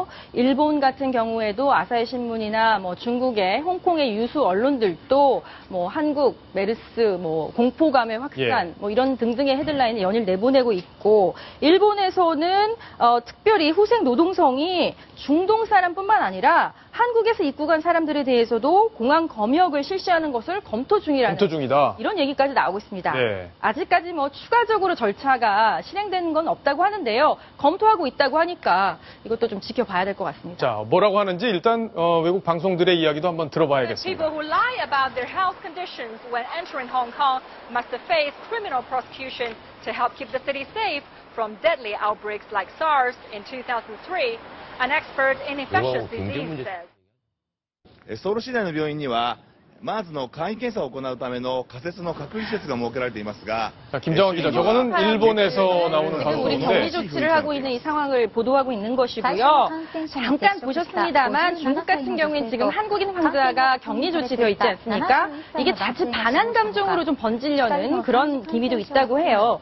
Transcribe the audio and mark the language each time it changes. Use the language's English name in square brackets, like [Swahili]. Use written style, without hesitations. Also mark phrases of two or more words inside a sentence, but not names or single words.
[Korean] 일본 같은 경우에도 아사히 신문이나 중국의 홍콩의 유수 언론들도 한국 메르스 공포감의 확산 이런 등등의 헤드라인을 연일 내보내고 있고 일본에서는 특별히 후생 노동성이 중동 사람뿐만 아니라 한국에서 입국한 사람들에 대해서도 공항 검역을 실시하는 것을 검토 중이다. 이런 얘기까지 나오고 있습니다. 네. 아직까지 추가적으로 절차가 실행되는 건 없다고 하는데요. 검토하고 있다고 하니까 이것도 좀 지켜봐야 될 것 같습니다. 자, 뭐라고 하는지 일단 외국 방송들의 이야기도 한번 들어봐야겠습니다. [English] People who lie about their health conditions when entering Hong Kong must face criminal prosecution to help keep the city safe from deadly outbreaks like SARS in 2003. An expert in infectious disease says. [Japanese] ソウル市内の病院には MERSの簡易検査を行うための仮設の隔離施設が設けられていますが [Korean] 자, 김정환 기자, 저거는 일본에서 나오는 지금 우리 격리 방송인데 조치를 하고 있는 이 상황을 보도하고 있는 것이고요. 잠깐 보셨습니다만 중국 같은 경우엔 지금 한국인 환자가 격리 조치되어 있지 않습니까? 이게 자칫 반한 감정으로 좀 번지려는 그런 기미도 있다고 해요.